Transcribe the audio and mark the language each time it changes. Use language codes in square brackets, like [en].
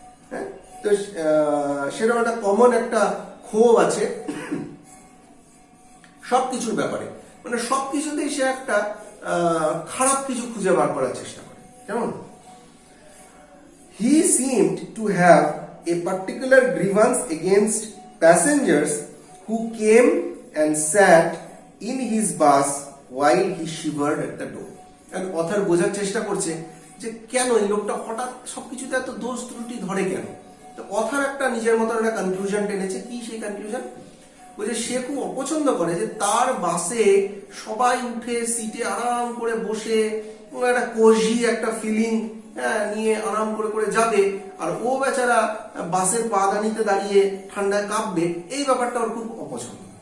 [bn] হ্যাঁ, তো সেরকম একটা কমন একটা ক্ষোভ আছে সবকিছুর ব্যাপারে, মানে সবকিছুতেই সে একটা খারাপ কিছু খুঁজে বার করার চেষ্টা করে। কেমন? [en] He seemed to have a particular grievance against passengers who came and sat in his bus while he shivered at the door. [bn] And author বোঝার চেষ্টা করছে যে কেন এই লোকটা হঠাৎ সবকিছুতে এত দোষ ত্রুটি ধরে কেন। তো অথার একটা নিজের মতো একটা কনক্লুশন টেনেছে। কি সেই কনক্লুশন? বলছে সে খুব অপছন্দ করে যে তার বাসে সবাই উঠে সিটে আরাম করে বসে একটা কোজি একটা ফিলিং নিয়ে আরাম করে করে যাবে, আর ও বেচারা বাসের পাদানিতে দাঁড়িয়ে ঠান্ডায় কাঁপবে, এই ব্যাপারটা ওর খুব অপছন্দ।